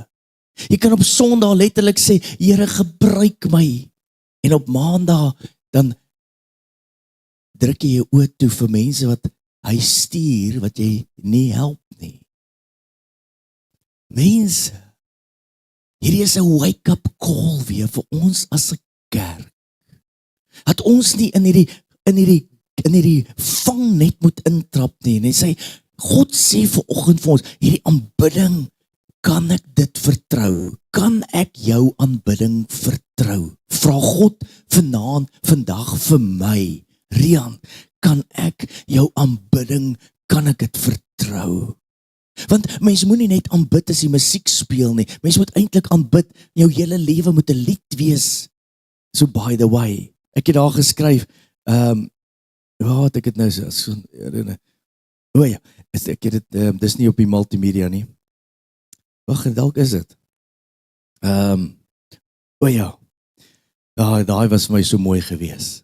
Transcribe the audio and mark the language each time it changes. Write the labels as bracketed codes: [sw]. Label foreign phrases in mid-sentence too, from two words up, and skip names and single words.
[af] Jy kan op Sondag letterlik sê, Here gebruik my, en op Maandag dan druk jy jou oë toe vir mense wat hy stuur, wat jy nie help nie. Mense, Hierdie is 'n [en] wake-up call [af] weer vir ons as 'n kerk. Dat ons nie in hierdie vangnet moet intrap nie. En hy sê, God sê vanoggend vir ons, hierdie aanbidding, kan ek dit vertrou? Kan ek jou aanbidding vertrou? Vra God vandag vir my, Rian, kan ek jou aanbidding, kan ek dit vertrou? Want mens moet nie net aanbid as die musiek speel nie. Mens moet eintlik aanbid, jou hele lewe moet 'n lied wees. [en] So by the way, [af] ek het daar geskryf, wat ek het nou so herinner. O ja, ek het dit, dis nie op die multimedia nie. Wag, dalk is dit. O ja, daai was vir my so mooi gewees.